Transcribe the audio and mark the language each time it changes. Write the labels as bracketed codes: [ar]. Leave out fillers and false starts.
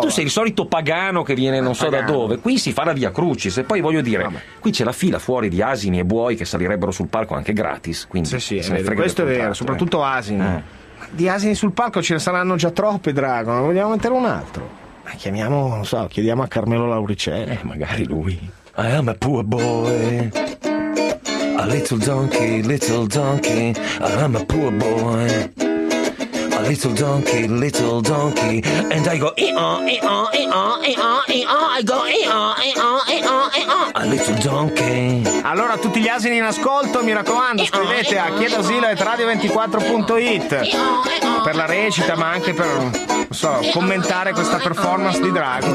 [it] Tu sei il solito pagano che viene non so da dove. Qui si fa la Via Crucis e poi voglio dire, qui c'è la fila fuori di asini e buoi che salirebbero sul palco anche gratis, quindi questo è vero, soprattutto asini. Di asini sul palco ce ne saranno già troppe, Drago, non vogliamo mettere un altro? Ma chiamiamo, non so, chiediamo a Carmelo Lauricelli. Magari lui. [en] I am a poor boy, a little donkey, I am a poor boy, a little donkey, and I go I go a little donkey. [it] Allora tutti gli asini in ascolto, mi raccomando, scrivete a chiedasilo@radio24.it per la recita, ma anche per, non so, commentare questa performance di Drago.